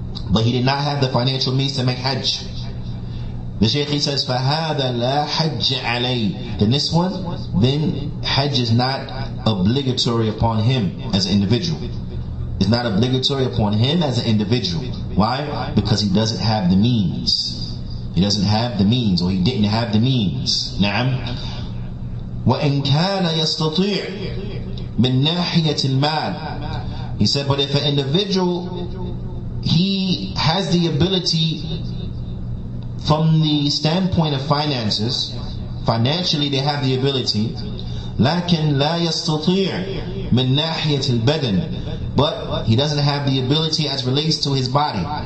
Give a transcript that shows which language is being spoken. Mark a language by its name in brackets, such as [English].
[English] But he did not have the financial means to make Hajj. The Shaykh, he says, [Arabic] فَهَذَا لَا حَجَّ عَلَيْهِ. [English] Then this one, then Hajj is not obligatory upon him as an individual. It's not obligatory upon him as an individual. Why? Because he doesn't have the means. He doesn't have the means, or he didn't have the means. [Arabic] نعم. وإن كان يستطيع من ناحية المال. [English] He said, but if an individual, he has the ability from the standpoint of finances, financially they have the ability, [Arabic] لكن لا يستطيع من ناحية البدن, [English] but he doesn't have the ability as relates to his body.